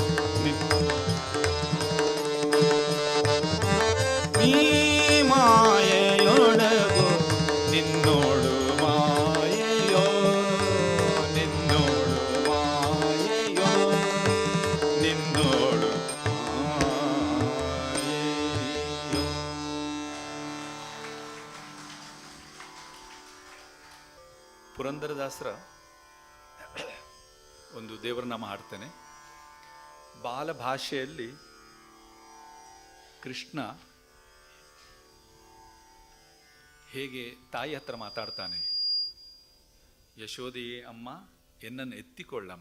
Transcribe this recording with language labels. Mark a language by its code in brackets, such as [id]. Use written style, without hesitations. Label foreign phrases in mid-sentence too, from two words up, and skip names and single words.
[kn] ನೀ ಮಾಯೆಯೊಳಗೋ ನಿನ್ನೋಳು ಮಾಯೆಯೋ ನಿನ್ನೋಳು ಮಾಯೆಯೋ ನಿನ್ನೋಳು ಮಾಯೆಯೋ. ಪುರಂದರದಾಸರ ಒಂದು ದೇವರನಾಮ ಹಾಡ್ತೇನೆ. ಬಾಲಭಾಷೆಯಲ್ಲಿ ಕೃಷ್ಣ ಹೇಗೆ ತಾಯಿ ಹತ್ರ ಮಾತಾಡ್ತಾನೆ, ಯಶೋದೆಯೇ ಅಮ್ಮ ಎನ್ನನ್ನು ಎತ್ತಿಕೊಳ್ಳಮ್ಮ.